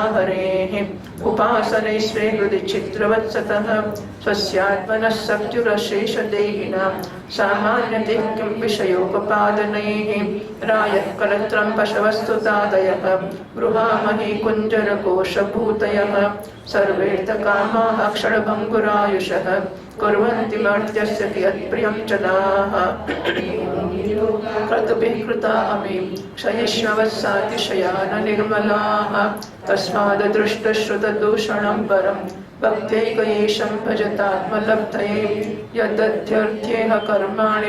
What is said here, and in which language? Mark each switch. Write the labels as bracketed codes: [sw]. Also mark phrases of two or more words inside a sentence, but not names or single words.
[sa] हरेः उपासने स्वे हृदि चित्रवत्सतः स्वस्यात्मनः सत्युरशेष देहिनां सामान्यते किं विषयोपपादनैः रायः कलत्रं पशवस्तुतादयः गृहामही कुंजरकोशभूतयः सर्वेर्थकामाः क्षणभंगुरायुषः कुर्वन्ति मर्त्यस्य कियत्प्रियं जनाः क्रतुभिः कृता अमी क्षयिष्णवत्सातिशयान निर्मलाः तस्माद् दृष्टश्रुतदूषणं परं भक्त्यैकयेशं भजतात्मलब्धये यदध्यर्थ्येह कर्माणि